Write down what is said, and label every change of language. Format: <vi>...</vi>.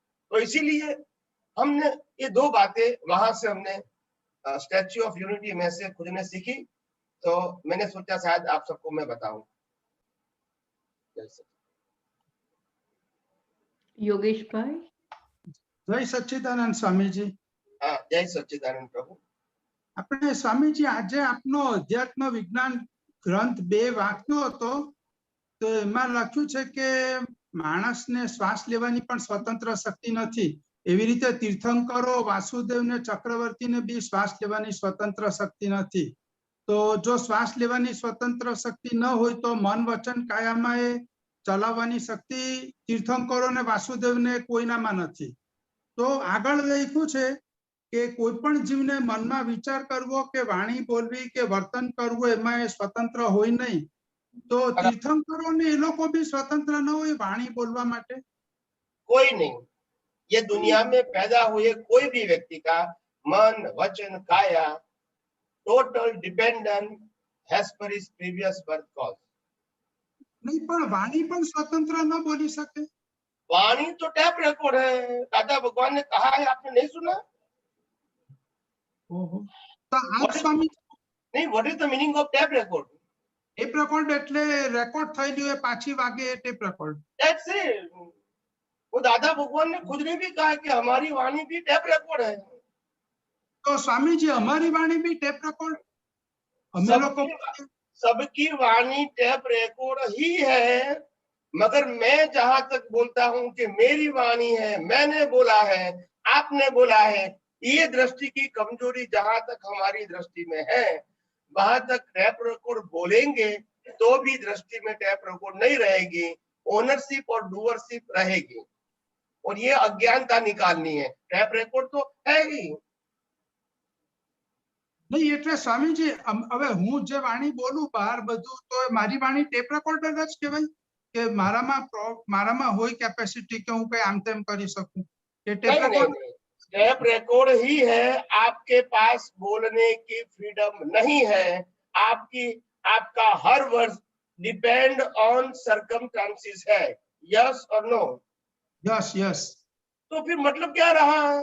<hi>तो इसीलिए हमने ये 2 बातें वहां से हमने स्टैच्यू ऑफ यूनिटी में से खुद ने सीखी, तो मैंने सोचा शायद आप सबको मैं बताऊं। योगेश भाई। जय सच्चिदानंद स्वामी जी। हाँ, जय सच्चिदानंद प्रभु।</hi> <gu>આપણે સ્વામીજી આજે આપનો અધ્યાત્મ વિજ્ઞાન ગ્રંથ 2 વાંચ્યો હતો, તો એમાં લખ્યું છે કે માણસને શ્વાસ લેવાની પણ સ્વતંત્ર શક્તિ નથી, એવી રીતે તીર્થંકરો વાસુદેવને ચક્રવર્તીને બી શ્વાસ લેવાની સ્વતંત્ર શક્તિ નથી। તો જો શ્વાસ લેવાની સ્વતંત્ર શક્તિ ન હોય તો મન વચન કાયામાં એ ચલાવવાની શક્તિ તીર્થંકરોને વાસુદેવને કોઈનામાં નથી। તો આગળ લખ્યું છે કે કોઈ પણ જીવને મનમાં વિચાર કરવો કે વાણી બોલવી કે વર્તન કરવું એમાં એ સ્વતંત્ર હોય નહીં। તો તીર્થંકરોને એ લોકો બી સ્વતંત્ર ન હોય વાણી बोलवा માટે?</gu> <hi>कोई नहीं। ये दुनिया में पैदा हुए कोई भी व्यक्ति का मन, वचन, काया</hi> <en>Total dependent as per his previous birth cause.</en> <gu>नहीं, पर वाणी पण स्वतंत्र न बोली सके।</gu> <hi>वाणी तो टैप रिकॉर्ड है, दादा भगवान ने कहा है, आपने नहीं सुना?</hi> <gu>ઓહો. તો આપ સ્વામી</gu> <en>नहीं, what is the meaning of tape record?</en> <gu>Tape record એટલે રેકોર્ડ થયેલું એ પાછી વાગે એ ટેપ રેકોર્ડ.</gu> <en>That's it.</en> <hi>वो दादा भगवान ने खुद ने भी कहा कि हमारी वाणी भी टेप रिकॉर्ड है.</hi> <gu>તો સ્વામીજી અમારી વાણી બી ટેપ રેકોર્ડ? અમે લોકો</gu> <hi>सबकी वाणी टेप रिकॉर्ड ही है, मगर मैं जहां तक बोलता हूं कि मेरी वाणी है, मैंने बोला है, आपने बोला है, ये दृष्टि की कमजोरी जहां तक हमारी दृष्टि में है, वहां तक टेप रिकॉर्ड बोलेंगे तो भी दृष्टि में टेप रिकॉर्ड नहीं रहेगी, ओनरशिप और डूअरशिप रहेगी, और ये अज्ञानता निकालनी है. टेप रिकॉर्ड तो है ही.</hi> <gu>નહીં એટલે સ્વામીજી હવે હું જે વાણી બોલું બહાર બધું તો મારી વાણી ટેપ રેકોર્ડર જ કહેવાય કે મારામાં હોય કેપેસિટી કે હું કઈ આમ તેમ કરી શકું કે ટેપ રેકોર્ડ?</gu> <hi>टेप रिकॉर्ड ही है, आपके पास बोलने की फ्रीडम नहीं है. आपका हर वर्ड</hi> <en>depend on circumstances</en> <hi>है.</hi> <en>Yes और no? Yes yes.</en> <hi>तो फिर मतलब क्या रहा?</hi>